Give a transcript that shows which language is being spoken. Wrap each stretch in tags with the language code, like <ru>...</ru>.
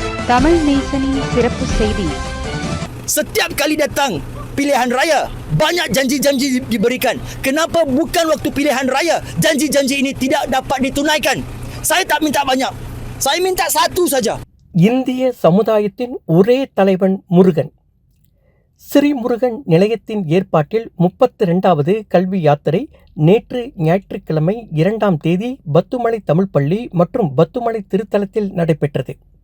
<ta>Tamil Nation சிறப்பு செய்தி.</ta> <ms>Setiap kali datang pilihan raya, banyak janji-janji diberikan. Kenapa bukan waktu pilihan raya janji-janji ini tidak dapat ditunaikan? Saya tak minta banyak. Saya minta satu saja.</ms> <ta>இந்திய சமுதாயத்தின் ஒரே தலைவன் முருகன். ஸ்ரீ முருகன் நிலையத்தின் ஏற்பாட்டில் 32வது கல்வி யாத்திரை நேற்று ஞாயிற்றுக்கிழமை 2ஆம் தேதி பத்துமலை தமிழ் பள்ளி மற்றும் பத்துமலை திருத்தலத்தில் நடைபெற்றது.</ta>